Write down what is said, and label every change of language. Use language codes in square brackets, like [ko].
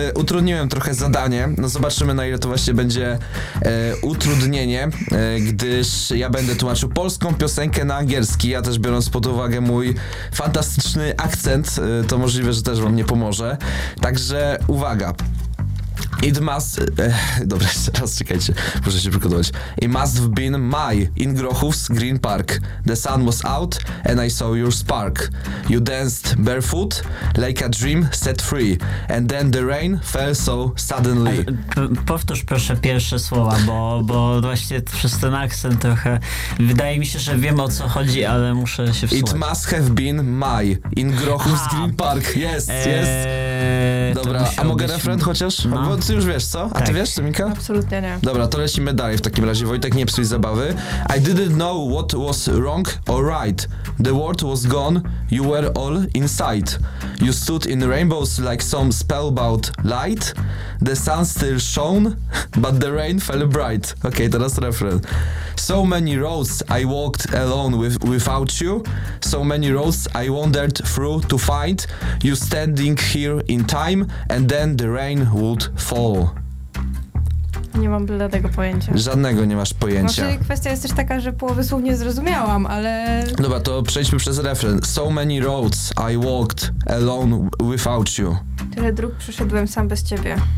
[pl] Utrudniłem trochę zadanie, no zobaczymy, na ile to właśnie będzie utrudnienie, gdyż ja będę tłumaczył polską piosenkę na angielski, a też biorąc pod uwagę mój fantastyczny akcent, to możliwe, że też wam nie pomoże. Także uwaga. [en] It must... [pl] dobra, teraz czekajcie, muszę się przygotować. [en] It must have been May in Grochów's Green Park. The sun was out and I saw your spark. You danced barefoot like a dream set free. And then the rain fell so suddenly. [pl] Powtórz proszę pierwsze słowa, bo właśnie przez ten akcent trochę... Wydaje mi się, że wiem, o co chodzi, ale muszę się wsłuchać. [en] It must have been May in Grochów's Green Park. Yes, yes. [pl] Dobra, a mogę refren chociaż? No. Bo ty już wiesz, co? A ty tak. Wiesz, co, Mika? Absolutnie nie. Dobra, to lecimy dalej w takim razie. Wojtek, nie psuj zabawy. [en] I didn't know what was wrong or right. The world was gone, you were all inside. You stood in rainbows like some spellbound light. The sun still shone, but the rain fell bright. Okej, okay, [pl] teraz refren. [en] So many roads I walked alone without you. So many roads I wandered through to find you standing here in time. And then the rain would fall. [pl] Nie mam byle tego pojęcia. Żadnego nie masz pojęcia. Właśnie kwestia jest też taka, że połowę słów nie zrozumiałam, ale... Dobra, to przejdźmy przez refren. [en] So many roads I walked alone without you. [pl] Tyle dróg przeszedłem sam bez ciebie.